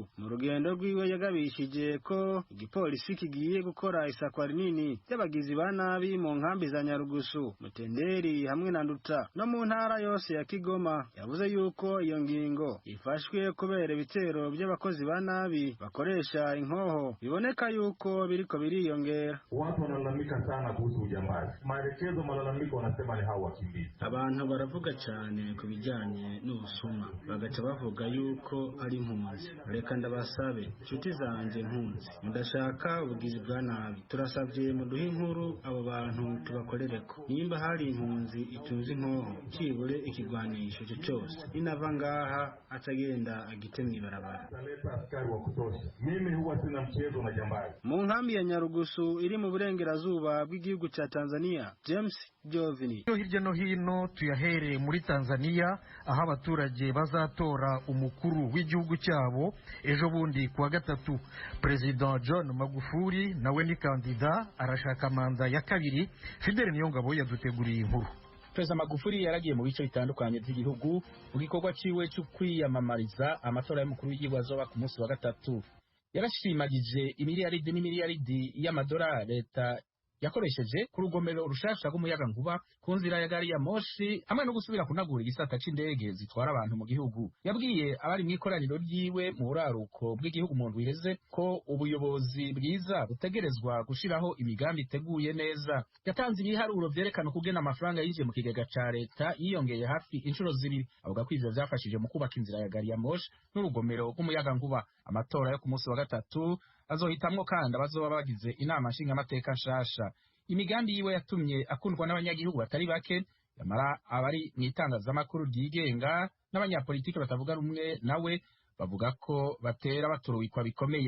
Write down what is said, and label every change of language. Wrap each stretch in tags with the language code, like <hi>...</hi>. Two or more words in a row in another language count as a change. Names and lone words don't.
<rn>Mu rugendo rwiwe yagabishije ko igipolisi kigiye gukora isakwa rinini ry'abagizi ba nabi mu nkambi za Nyarugusu, Mutenderi hamwe na Nduta no mu ntara yose ya Kigoma. Yavuze yuko iyo ngingo ifashwe kubera ibitero by'abakozi ba nabi bakoresha inkoho biboneka yuko biriko biriyongera.</rn> <sw>Watu wanalalamika sana kuhusu ujambazi. Maelekezo malalamiko wanasema ni hao wakimbizi.</sw> <rn>Abantu baravuga cyane ku bijyanye n'ubusuma bagaca bavuga yuko ari impunzi. Reka ndabasabe inshuti zanjye impunzi, mudashaka ubugizi bwa nabi, turasabye muduhe inkuru abo bantu tubakorereko. Nimba hari impunzi itunze inkoho kibure ikigwanisho cyo cyose inava ngaha atagenda agitemwe ibarabara.</rn> <sw>Mimi huwa sina mchezo na jambazi.</sw> <rn>Mu nkambi ya Nyarugusu iri mu burengerazuba bw'igihugu cya Tanzania, James Jovini. Hirya no hino tuyahereye muri Tanzania aho abaturage bazatora umukuru w'igihugu cyabo ejo bundi kuwa gatatu. President John Magufuli nawe ni kandida arashaka manda ya kabiri. Fidel Niyongabo yaduteguriye inkuru. Perezida Magufuli yaragiye mu bice bitandukanye by'igihugu mu gikorwa ciwe cyo kwiyamamariza amatora y'umukuru w'igihugu azoba ku munsi wa gatatu. Yarashimagije imiliyaridi n'imiliyaridi y'amadolari leta yakoresheje ku rugomero rushasha rw'umuyaga nkuba ku nzira ya gari ya moshi hamwe no gusubira kunagura igisata c'indege zitwara abantu mu gihugu. Yabwiye abari mu ikoraniro ryiwe mu buraruko bw'igihugu mu ndwi iheze ko ubuyobozi bwiza butegerezwa gushiraho imigambi iteguye neza. Yatanze ibiharuro vyerekana kugena amafaranga yinjiye mu kigega ca leta yiyongeye hafi inshuro zibiri. Avuga ko ivyo vyafashije mu kubaka inzira ya gari ya moshi n'urugomero rw'umuyaga nkuba. Amatora yo ku munsi wa gatatu azohitamwo kandi abazoba bagize inama nshingamateka nshasha. Imigambi yiwe yatumye akundwa n'abanyagihugu batari bake, yamara abari mu itangazamakuru ryigenga n'abanyapolitiki batavuga rumwe nawe bavuga ko batera baturuwikwa bikomeye.</rn>